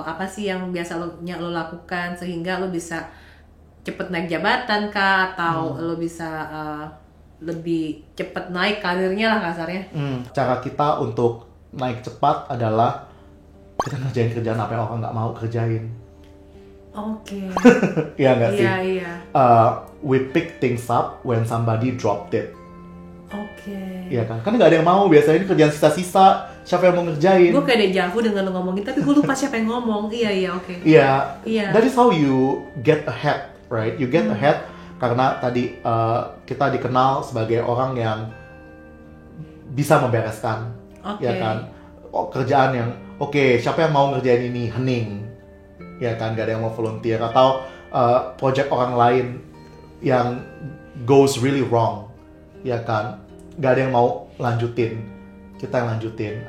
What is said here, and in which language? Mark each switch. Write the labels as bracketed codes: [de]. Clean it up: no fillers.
[id] Apa sih yang biasa lo lakukan sehingga lo bisa cepet naik jabatan kah? Atau lo bisa lebih cepet naik karirnya lah kasarnya? Cara kita untuk naik cepat adalah kita ngerjain kerjaan apa yang orang nggak mau kerjain. Oke. Iya nggak sih? Iya. [en] We pick things up when somebody dropped it. [id] Oke. Iya kan? Kan nggak ada yang mau, biasanya ini kerjaan sisa-sisa, siapa yang mau ngerjain? Gue kayak dejavu dengan lo ngomongin, tapi gue lupa siapa yang ngomong. Iya, oke. [en] Iya. That is how you get ahead, right? You get ahead [id] karena tadi kita dikenal sebagai orang yang bisa membereskan, ya kan? Kerjaan yang siapa yang mau ngerjain ini? Hening. Ya kan, gak ada yang mau volunteer. Atau project orang lain yang [en] goes really wrong, [id] ya kan, gak ada yang mau lanjutin, kita yang lanjutin.